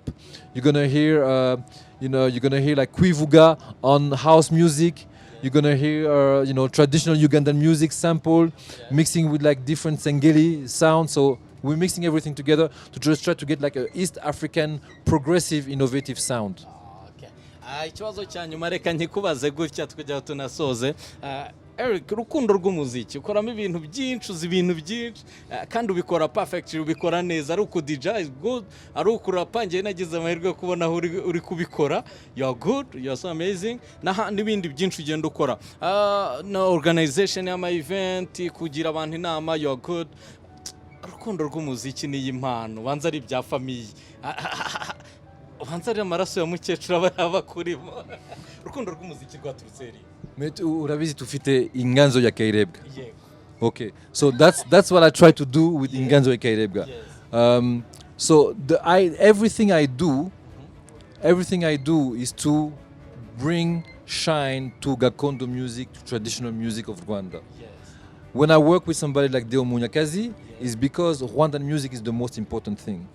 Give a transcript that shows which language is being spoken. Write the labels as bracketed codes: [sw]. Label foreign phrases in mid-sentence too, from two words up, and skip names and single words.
[en] You're gonna hear like Kwivuga on house music. You're gonna hear traditional Ugandan music sample mixing with like different Sengeli sounds. So we're mixing everything together to just try to get like a East African progressive innovative sound. [rw] Ikibazo cya nyuma reka nkikubaze gutya tukajya tunasoze. Eric, urukundo rw'umuziki ukoramo ibintu byinshi, uzi ibintu byinshi kandi ubikora perfectly, ubikora neza, ari uku [en] DJ is good, [rw] ari ukurapa. Njye nagize amahirwe yo kubona aho uri kubikora. [en] You are good, you are so amazing. [rw] N'ibindi byinshi ugenda ukora, na organization y'ama event, kugira abantu inama. [en] You are good. [rw] Urukundo rw'umuziki ni impano, banza ari bya famille, banza ari amaraso ya mukecuru aba kurimo. Urukundo rw'umuziki rwaturutse eri. Urabizi tufite inganzo ya Kairebga. [en] Okay, so that's what I try to do with [rw] inganzo ya Kairebga. [en] So everything I do is to bring shine to Gakondo music, to traditional music of Rwanda. When I work with somebody like Deo Munyakazi, is because Rwandan music is the most important thing.